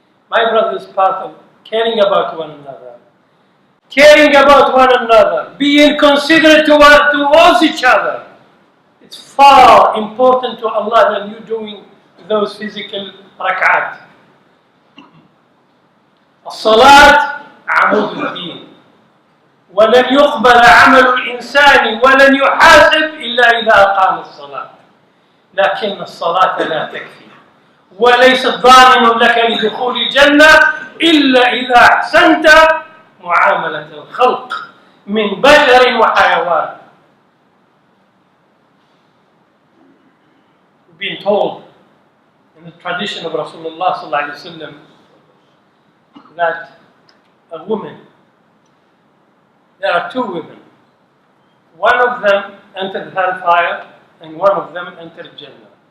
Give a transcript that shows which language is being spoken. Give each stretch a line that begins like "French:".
English: My brothers, part of caring about one another, caring about one another, being considerate towards each other. It's far important to Allah than you doing those physical rak'at.
Arabic: الصلاة عمود الدين ولن يقبل عمل الإنسان ولن يحاسب إلا إذا أقام الصلاة لكن الصلاة لا تكفي وليست ضامن لك لدخول الجنة إلا إذا أحسنت معاملة الخلق من بشر وحيوان.
English: We've been told in the tradition of Rasulullah sallallahu alaihi wasallam that a woman, there are two women. One of them entered hellfire and one of them entered Jannah.